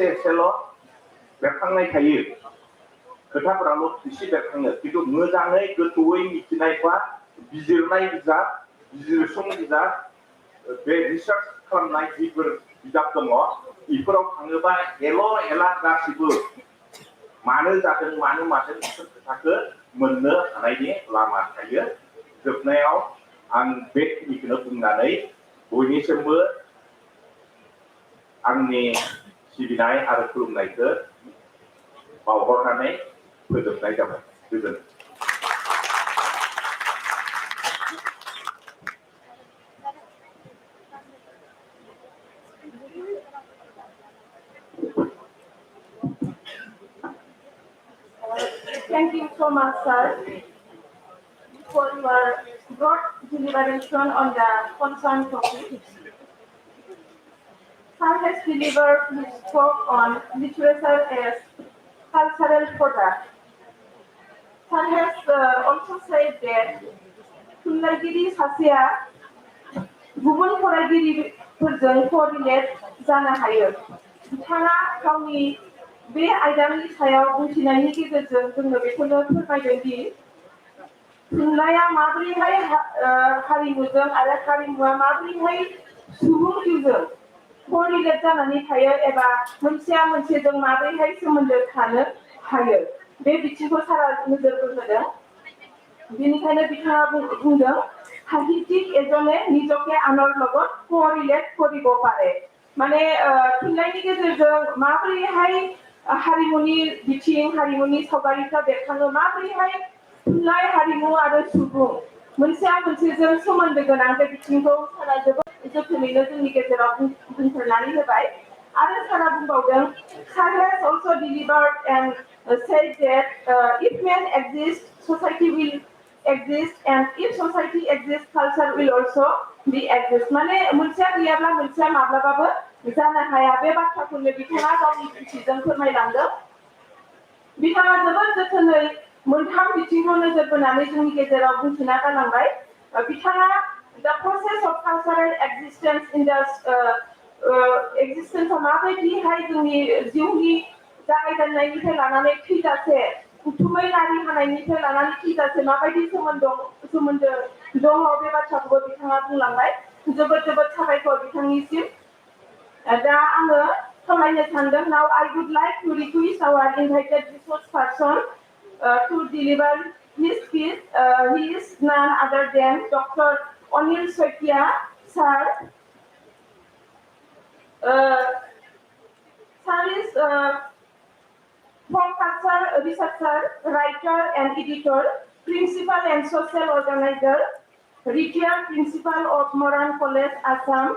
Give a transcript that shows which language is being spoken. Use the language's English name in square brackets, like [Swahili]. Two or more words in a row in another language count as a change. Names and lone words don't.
[Bodo] एसेल' बेरखांनाय थायो खोथाफोराल' एसे बेरखाङो खिन्थु मोजाङै गोथौयै मिथिनाय बा बिजिरनाय बिजाब बिजिरसं बिजाब बे रिसार्च खालामनाय जिफोर बिजाब दङ बेफोराव थाङोबा एल' एला गासिबो मानो जादों मानो मादों बेफोर खोथाखौ मोननो हानायनि लामा थायो। जोबनायाव आं बेखिनिखौनो बुंनानै बयनिसिमबो आंनि सिबिनाय आरो खुलुमनायखौ बावहरनानै फोजोबनाय जाबाय। गोजोन्थों। [English] Thank you so much, sir, for your broad deliberation on the concerned topic. Sir has delivered his talk on literature as cultural product. Sir has also said that [Bodo] थुनलाइगिरि सासेया गुबुन फरायगिरिफोरजों कोअर्डिनेट जानो हायो। बिथाङा गावनि बे आयदानि सायाव बुंथिनायनि गेजेरजों जोंनो बेखौनो फोरमायदों दि थुनलाइया माबोरैहाय हारिमुजों आरो हारिमुआ माबोरैहाय सुबुं जिउजों कोअर्डिनेट जानानै थायो एबा मोनसेया मोनसेजों माबोरैहाय सोमोन्दो थानो हायो बे बिथिंखौ सारा नोजोर होदों। बेनिखायनो बिथाङा बुंदों [Assamese] সাহিত্যিক এজনে নিজকে আনৰ লগত কোঅৰ্ডিনেট কৰিব পাৰে। [Bodo] মানে थुनलाइनि गेजेरजों माबोरैहाय हारिमुनि बिथिं हारिमुनि सावगारिफ्रा बेरखाङो माबोरैहाय थुनलाइ हारिमु आरो सुबुं मोनसेया मोनसेजों सोमोन्दो गोनां बे बिथिंखौ सारा जोबोद जोथोनैनो जोंनि गेजेराव बुंफोरनानै होबाय। आरो सारा बुंबावदों [English] Sir has also delivered and said that if man exists, society will exist, and if society exists, culture will also be exist. [Bodo] माने मोनसेया गैयाब्ला मोनसेया माब्लाबाबो जानो हाया बे बाथ्राखौनो बिथाङा गावनि बिथिंजों फोरमायलांदों। बिथाङा जोबोद जोथोनै मोनथाम बिथिंखौ नोजोर बोनानै जोंनि गेजेराव बुंथिना गालांबाय। बिथाङा [English] the process of cultural existence in the existence [Bodo] माबायदिहाय जोंनि जिउनि जागायजेननायनिफ्राय लानानै थैजासे उथुमै नारि हानायनिफ्राय लानानै थैजासे माबायदि सोमोन्दो दङ बे बाथ्राखौबो बिथाङा बुंलांबाय। जोबोद जोबोद साबायखर बिथांनिसिम। दा आङो खावलायनो सानदों [English] now I would like to request our invited resource person to deliver his speech. He is none other than Dr. Anil Soikia, sir. Sir is folk culture researcher, writer and editor, principal and social organizer, retired principal of Moran College, Assam.